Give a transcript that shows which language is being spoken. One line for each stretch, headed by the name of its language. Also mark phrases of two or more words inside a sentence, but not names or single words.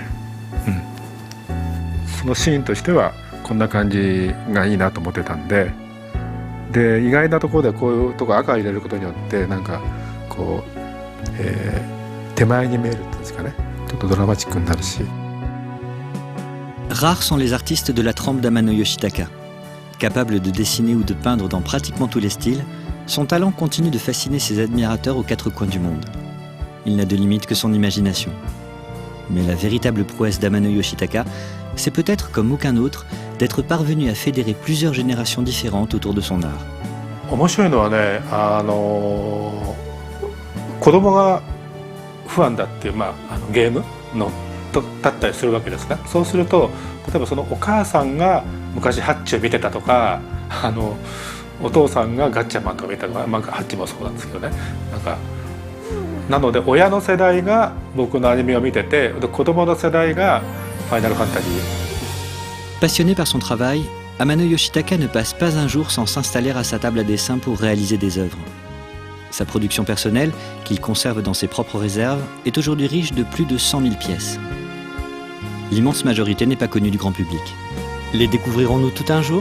Japanese: そのシーンとしてはこんな感じがいいなと思ってたんで、で意外なところでこういうとこ赤入れることによってなんかこう、手前に見えるっていうんですかね、ちょっとドラマチックになるし。
French: Rares sont les artistes de la trempe d'Amano Yoshitaka. Capable de dessiner ou de peindre dans pratiquement tous les styles, son talent continue de fasciner ses admirateurs aux quatre coins du monde. Il n'a de limite que son imagination. Mais la véritable prouesse d'Amano Yoshitaka, c'est peut-être comme aucun autre d'être parvenu à fédérer plusieurs générations différentes autour de son art.
Japanese: 面白いのはね、子供がファンだっていう、ゲームのだったりするわけですね。そうすると例えばそのお母さんが昔ハッチを見てたとか、お父さんがガッチャマンとか見たとか、ハッチもそうなんですけどね、なので親の世代が僕のアニメを見てて、子供の世代がファイナルファンタジー。
French: Passionné par son travail, Amano Yoshitaka ne passe pas un jour sans s'installer à sa table à dessin pour réaliser des œuvres. Sa production personnelle, qu'il conserve dans ses propres réserves, est aujourd'hui riche de plus de 100 000 pièces. L'immense majorité n'est pas connue du grand public. Les découvrirons-nous tout un jour?